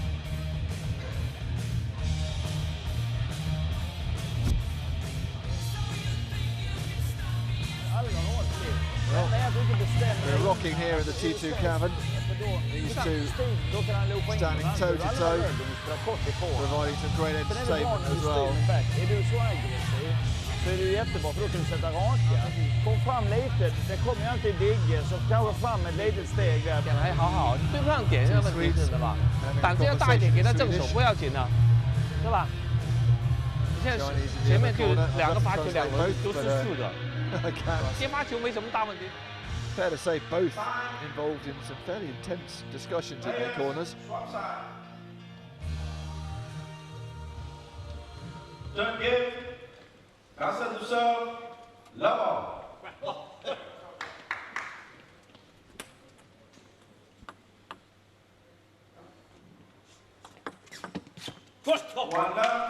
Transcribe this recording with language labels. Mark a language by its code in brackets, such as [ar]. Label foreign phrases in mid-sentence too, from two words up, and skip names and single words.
[en] Well, we're rocking here at the T2 Cavern. These two standing toe to toe, providing some great entertainment as well. [sv] Så är det ju jättebra för då kan du sätta raka. Kom fram lite, det kommer jag alltid digga, så kanske fram ett litet steg där. [zh] 还好好，对不上点是问题是吧？胆子要大一点，给他正手不要紧的，是吧？你现在前面就2个发球，2个都是素的，接发球没什么大问题。 [en] Fair to say, both involved in some fairly intense discussions in their corners. Don't give. Carlsen to serve. Level. One left.